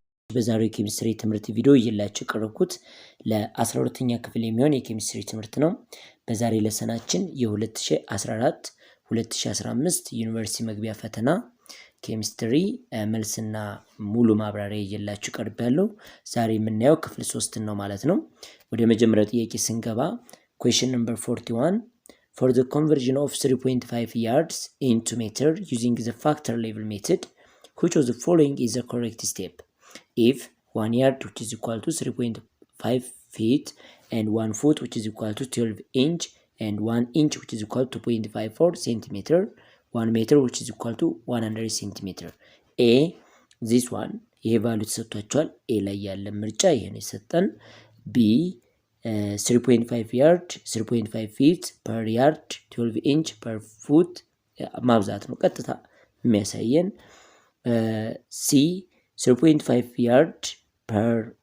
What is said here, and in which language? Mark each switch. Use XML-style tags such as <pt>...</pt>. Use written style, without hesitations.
<am>በዛሬው የኬሚስትሪ ትምህርት ቪዲዮ እየላችሁ ቀረብኩት ለ12ኛ ክፍል የሚሆን የኬሚስትሪ ትምህርት ነው። በዛሬ ለሰናችን የ2014 2015 ዩኒቨርሲቲ መግቢያ ፈተና ኬሚስትሪ መልስና ሙሉ ማብራሪያ እየላችሁ ቀርቤያለሁ። ዛሬ የምናየው ክፍል 3 ነው ማለት ነው። ወደ መጀመሪያው ጥያቄ ስንገባ</am> <en>question number 41 for the conversion of 3.5 yards into meter using the factor level method, which of the following is the correct step? If 1 yard which is equal to 3.5 feet and 1 foot which is equal to 12 inch and 1 inch which is equal to 0.54 centimeter, 1 meter which is equal to 100 centimeter. A, this one,</en> <am>ይሄ ቫልዩ ተሰጥቷቸዋል። A ላይ ያለ ምርጫ ይሄን ይሰጣል።</am> <en>B 3.5 yard 3.5 feet per yard 12 inch per foot</en> <am>ማብዛት ነው ቀጥታ የሚያሳየን።</am> <en>C 3.5 yard per</en>